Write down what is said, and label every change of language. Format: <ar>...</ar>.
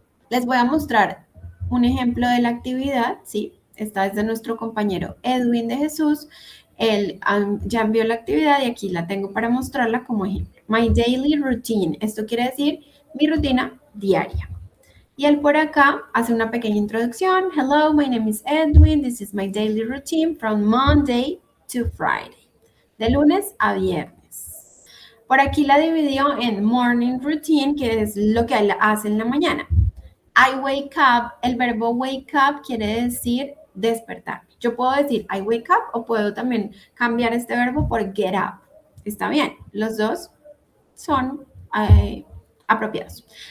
<es>Les voy a mostrar un ejemplo de la actividad, ¿sí? Esta es de nuestro compañero Edwin de Jesús. Él ya envió la actividad y aquí la tengo para mostrarla como ejemplo. My daily routine. Esto quiere decir mi rutina diaria. Y él por acá hace una pequeña introducción.</es> <en>Hello, my name is Edwin. This is my daily routine from Monday to Friday.</en> <es>De lunes a viernes. Por aquí la dividió en morning routine, que es lo que él hace en la mañana. I wake up, el verbo wake up quiere decir despertar. Yo puedo decir I wake up o puedo también cambiar este verbo por get up. Está bien, los dos son apropiados.</es>